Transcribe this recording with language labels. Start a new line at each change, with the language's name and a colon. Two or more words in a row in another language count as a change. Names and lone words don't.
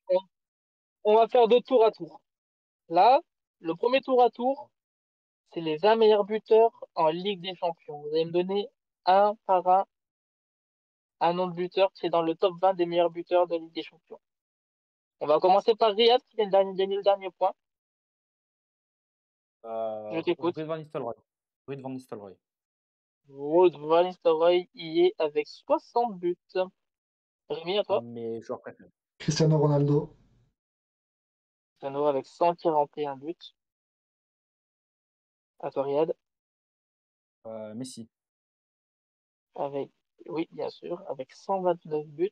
French: on va faire deux tours à tour. Là, le premier tour à tour, c'est les 20 meilleurs buteurs en Ligue des Champions. Vous allez me donner un par un nom de buteur qui est dans le top 20 des meilleurs buteurs de Ligue des Champions. On va commencer par Riyad qui vient de gagner le dernier point. Je t'écoute. Ruud van Nistelrooy. Ruud van Nistelrooy. Wout van Nistelrooy y est avec 60 buts. Rémi, à Un toi. de mes joueurs préférés. Cristiano Ronaldo, Cristiano avec 141 buts. À toi, Riyad. Messi. Avec, oui, bien sûr, avec 129 buts.